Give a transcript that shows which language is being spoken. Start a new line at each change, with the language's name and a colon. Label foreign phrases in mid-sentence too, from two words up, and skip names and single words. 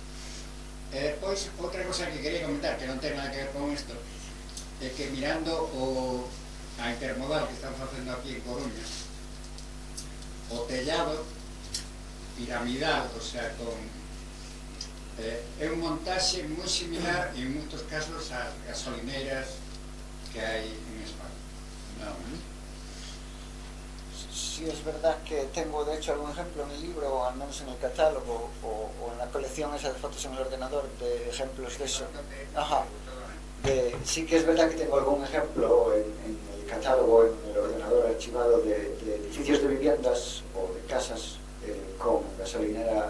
Galician: Pois, outra cosa que quería comentar, que non ten nada que ver con isto, é que mirando a intermodal que están facendo aquí en Coruña, o tellado piramidal,
Spanish: o sea,
Galician: é un montaxe moi similar en moitos casos ás gasolineras que hai en España.
Spanish: No. Sí, es verdad que tengo de hecho algún ejemplo en el libro, o al menos en el catálogo, o en la colección esa de fotos en el ordenador, de ejemplos de eso. Ajá. Sí que es verdad que tengo algún ejemplo en el catálogo, en el ordenador archivado de edificios de viviendas o de casas con gasolinera